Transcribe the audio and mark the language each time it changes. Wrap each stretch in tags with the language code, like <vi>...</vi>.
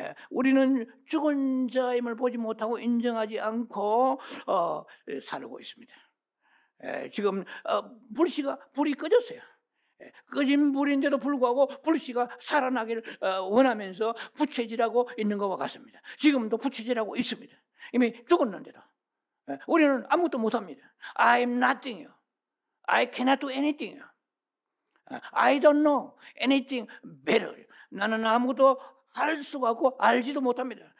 <ko>우리는 죽은 자임을 보지 못하고 인정하지 않고 살고 있습니다. 지금 불이 꺼졌어요. 꺼진 불인데도 불구하고 불씨가 살아나기를 원하면서 부채질하고 있는 것과 같습니다. 지금도 부채질하고 있습니다. 이미 죽었는데도 우리는 아무것도 못합니다.</ko> <en>I am nothing이요. I cannot do anything이요. I don't know anything better.</en> <ko>나는 아무것도 할 수가 없고 알지도 못합니다.</ko>